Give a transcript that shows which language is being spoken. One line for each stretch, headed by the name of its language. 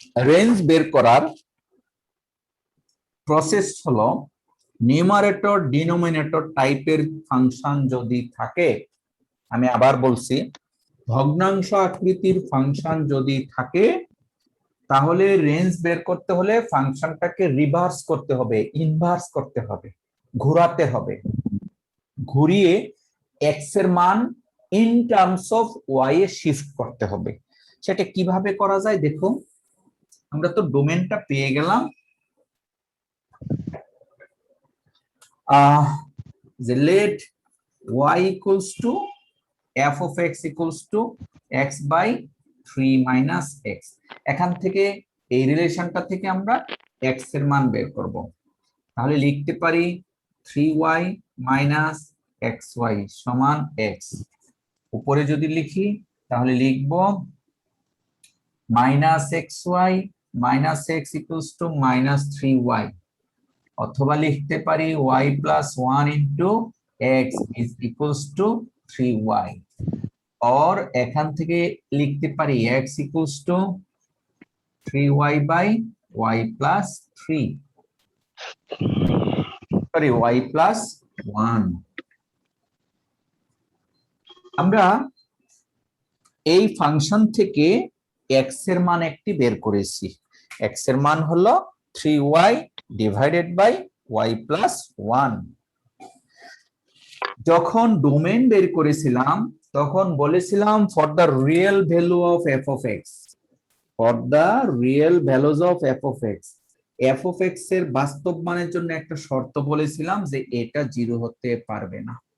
Bangla: Range বের করার process হলো নিউমারেটর ডিনোমিনেটর টাইপের ফাংশন যদি থাকে, আমি আবার বলছি, ভগ্নাংশ আকৃতির ফাংশন যদি থাকে তাহলে রেঞ্জ বের করতে হলে ফাংশনটাকে রিভার্স করতে হবে, ইনভার্স করতে হবে, ঘোরাতে হবে। ঘুরিয়ে x এর মান in terms of y A shift করতে হবে। সেটা কিভাবে করা যায় দেখো। আমরা তো ডোমেনটা পেয়ে গেলাম, যে
English: let y equals to f of x equals to x by 3 minus x।
Bangla: এখান থেকে এই রিলেশনটা থেকে আমরা x এর মান বের করব। তাহলে লিখতে পারি 3y minus xy সমান x। উপরে যদি লিখি তাহলে লিখব
English: -xy minus x equals to -3y,
Bangla: অথবা লিখতে পারি
English: y plus 1 into x is equals to 3y, or
Bangla: এখান থেকে লিখতে পারি
English: x equals to 3y by y plus 3, sorry y plus 1।
Bangla: আমরা এই ফাংশন থেকে x এর মান একটি বের করেছি। x এর মান হলো 3y divided by y plus 1। যখন ডোমেন বের করেছিলাম তখন বলেছিলাম
English: for the real value of f of x, for the real values of f of x,
Bangla: F of x এর বাস্তব মানের জন্য একটা শর্ত বলেছিলাম যে এটা 0 হতে পারবে না।